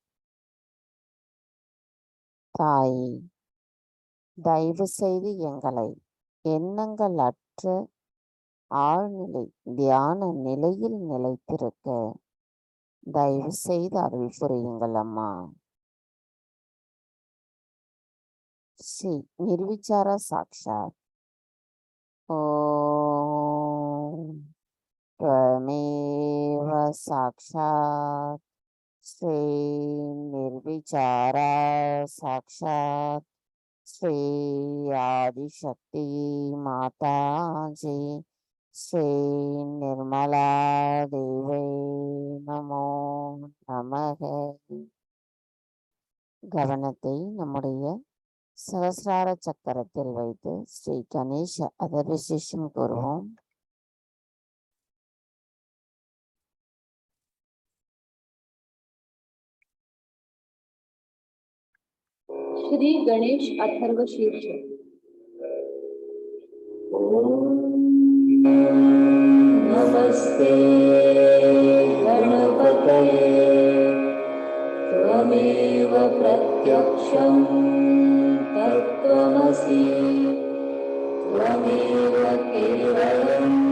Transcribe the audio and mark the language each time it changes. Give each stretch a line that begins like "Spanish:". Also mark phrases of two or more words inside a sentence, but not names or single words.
Tamil: தாய், தயவு செய்து எங்களை எண்ணங்கள் அற்ற ஆழ்நிலை தியான நிலையில் நிலைத்திருக்க தயவு செய்து அருள் புரியுங்கள் அம்மா.
Sanskrit: श्री निर्विचार साक्षात्. ஓம் त्वमेव साक्षात् श्री निर्विचार साक्षात् श्री आदिशक्ति माता जी श्री निर्मला देवी नमो நமக.
Tamil: கவனத்தை நம்முடைய சகஸ்ரார சக்கரத்தில் வைத்து ஸ்ரீ கணேஷ அதர்விசேஷம் கூறுவோம்.
Sanskrit: श्री गणेश अथर्व शीर्ष। नमस्ते गणपतये त्वमेव प्रत्यक्षं तत्त्वमसि त्वमेव केवलं